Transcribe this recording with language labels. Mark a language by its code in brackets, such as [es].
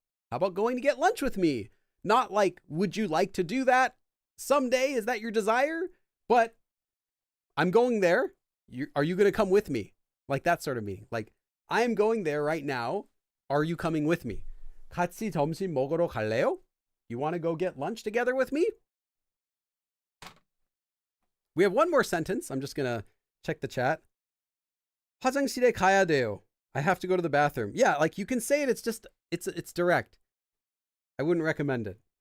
[en] How about going to get lunch with me? Not like, would you like to do that someday? Is that your desire? But I'm going there. Are you going to come with me? Like that sort of meaning. Like, I am going there right now. Are you coming with me? [ko] 같이 점심 먹으러 갈래요? [en] You want to go get lunch together with me? We have one more sentence. I'm just going to check the chat. [ko] 화장실에 가야 돼요. [en] I have to go to the bathroom. Yeah, like you can say it. It's just, it's direct. I wouldn't recommend it.